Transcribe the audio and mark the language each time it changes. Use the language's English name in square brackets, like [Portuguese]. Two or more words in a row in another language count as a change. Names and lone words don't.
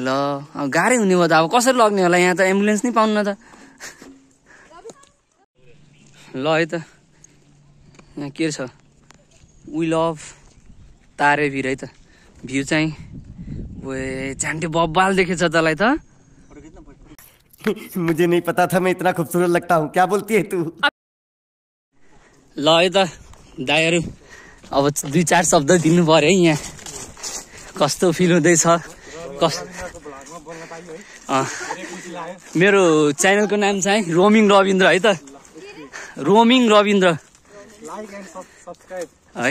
[Nepali] गाह्रै हुने भयो त। अब कसरी लग्ने होला? यहाँ त एम्बुलेन्स नै पाउन्न त। ल है त, यहाँ के छ? [English] we love [Nepali] तारेभिर है त। भ्यू चाहिँ ओए चान्टे बब्बाल देखेछ तँलाई त। [Hindi] मुझे नहीं पता था मैं इतना खूबसूरत लगता हूँ, क्या बोलती है तू? [Nepali] ल है त दाइहरू, अब 2-4 शब्द दिनु पर्यो है। यहाँ कस्तो फिल हुँदैछ? मेरो च्यानलको नाम चाहिँ रोमिङ रविन्द्र है त। रोमिङ रविन्द्र है।